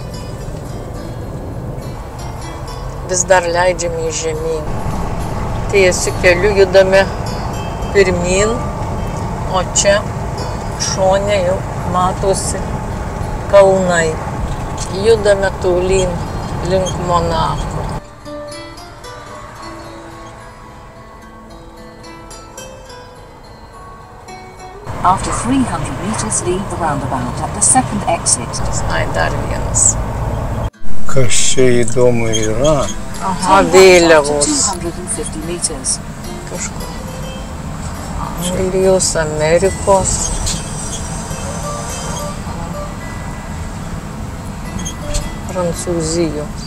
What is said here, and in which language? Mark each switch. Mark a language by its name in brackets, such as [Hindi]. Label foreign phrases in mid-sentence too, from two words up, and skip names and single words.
[Lithuanian] Vis dar leidžiame žemyn. Tiesiu keliu judame pirmyn, o čia šone jau matosi kalnai. Judame tolyn link Monako. [English] After 300 meters, leave the roundabout at the second exit. [Lithuanian] Ai, dar vienas. Kas čia įdomu yra? Aha, vėliavos. 250 meters. Kažkur. Anglijos, Amerikos. Prancūzijos.